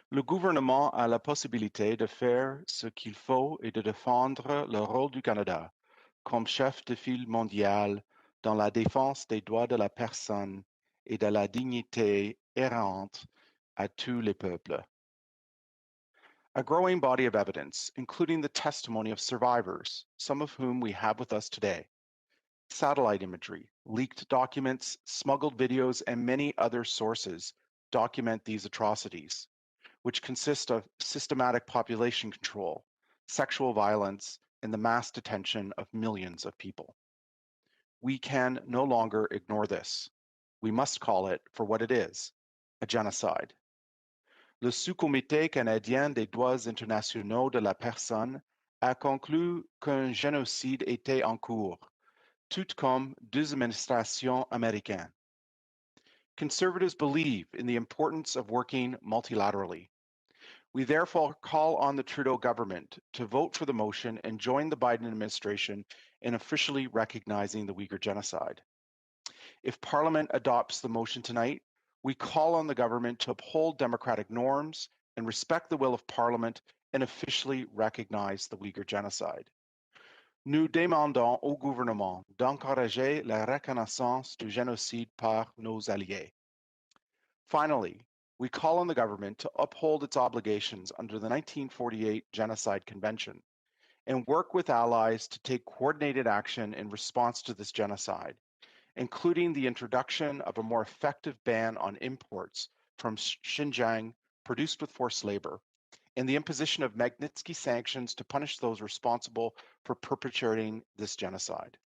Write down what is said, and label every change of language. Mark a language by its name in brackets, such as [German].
[French] Le gouvernement a la possibilité de faire ce qu'il faut et de défendre le rôle du Canada comme chef de file mondial dans la défense des droits de la personne et de la dignité inhérente à tous les peuples. [English] A growing body of evidence, including the testimony of survivors, some of whom we have with us today, satellite imagery, leaked documents, smuggled videos, and many other sources document these atrocities, which consist of systematic population control, sexual violence, and the mass detention of millions of people. We can no longer ignore this. We must call it for what it is, a genocide. [French] Le sous-comité canadien des droits internationaux de la personne a conclu qu'un génocide était en cours, tout comme deux administrations américaines. [English] Conservatives believe in the importance of working multilaterally. We therefore call on the Trudeau government to vote for the motion and join the Biden administration in officially recognizing the Uyghur genocide. If Parliament adopts the motion tonight, we call on the government to uphold democratic norms and respect the will of Parliament and officially recognize the Uyghur genocide. [French] Nous demandons au gouvernement d'encourager la reconnaissance du génocide par nos alliés. [English] Finally, we call on the government to uphold its obligations under the 1948 Genocide Convention and work with allies to take coordinated action in response to this genocide, including the introduction of a more effective ban on imports from Xinjiang produced with forced labor, and the imposition of Magnitsky sanctions to punish those responsible for perpetrating this genocide.